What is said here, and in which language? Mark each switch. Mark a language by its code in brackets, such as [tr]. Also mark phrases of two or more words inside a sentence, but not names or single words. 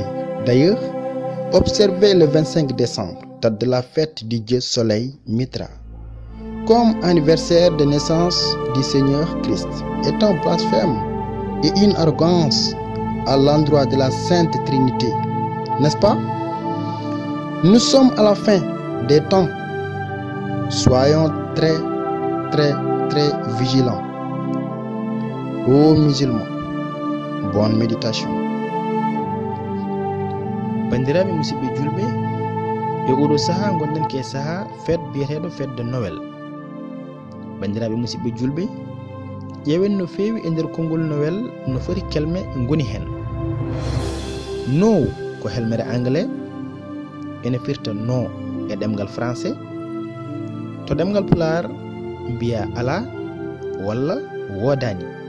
[fr] D'ailleurs, observez le 25 décembre, date de la fête du Dieu Soleil Mitra, comme anniversaire de naissance du Seigneur Christ, est un blasphème et une arrogance à l'endroit de la Sainte Trinité, n'est-ce pas? Nous sommes à la fin des temps. Soyons très vigilants. Ô musulmans, bonne méditation. [ff] Bandiraɓe musidɓe julɓe, e oɗo saha gonɗen ke saha fête biyeteɗo [fr] fête de Noël. [ff] Bandiraɓe musidɓe julɓe, ƴeewen no feewi e nder konngol Noël no foti kelme ngoni hen. No ko helmere anglais, ene firta no e ɗemgal français. To ɗemgal pular mbiya ala walla wodani.